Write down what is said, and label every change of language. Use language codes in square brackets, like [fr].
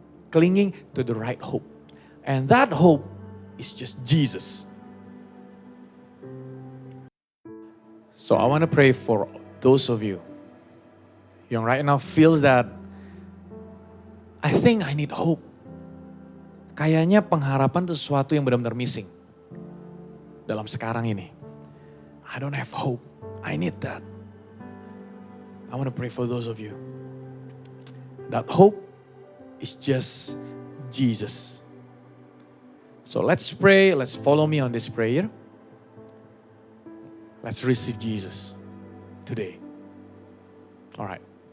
[en] Clinging to the right hope. And that hope is just Jesus. So I want to pray for those of you [id] yang [en] right now feels that I think I need hope. [id] Kayaknya pengharapan itu sesuatu yang benar-benar [en] missing [id] dalam sekarang ini. [en] I don't have hope. I need that. I want to pray for those of you. That hope is just Jesus. So let's pray. Let's follow me on this prayer. Let's receive Jesus today. All right.